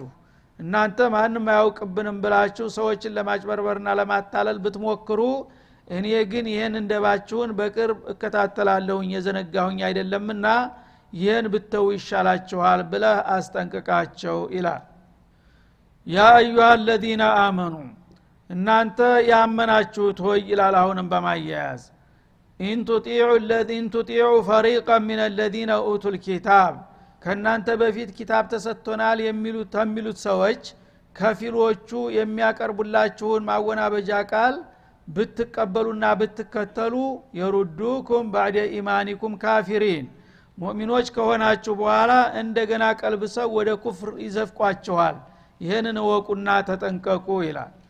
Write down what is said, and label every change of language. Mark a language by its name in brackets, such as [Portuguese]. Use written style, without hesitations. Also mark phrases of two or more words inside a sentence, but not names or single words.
[Amharic] እናንተ ማንንም አያውቅብንም ብላችሁ ሰዎችን ለማጭበርበርና ለማታለል ብትሞክሩ እኔ ግን ይሄን እንደባችሁን በቅርብ እከታተላለሁኝ የዘነጋሁኝ አይደለምና ይሄን ብተው ይሻላችኋል ብለህ አስጠንቅቃቸው ይላል [Arabic] يا أيها الذين آمنوا [Amharic] እናንተ ያመናችሁት ሆይ ይላል አሁንም በማያያዝ ኢን [Arabic] تطيعوا فريقا من الذين اوتوا الكتاب [Amharic] ከናንተ በፊት ኪታብ ተሰጥቶናል የሚሉት ሰዎች ከፊሎቹ የሚያቀርቡላችሁን ማወናበጃ ቃል ብትቀበሉና ብትከተሉ [Arabic] يردوكم بعد إيمانكم كافرين [Amharic] ሙእሚኖች ከሆናችሁ በኋላ እንደገና ቀልብሰው ወደ ኩፍር ይዘፍቋቸዋል ይሄንን ወቁና ተጠንቀቁ ይላል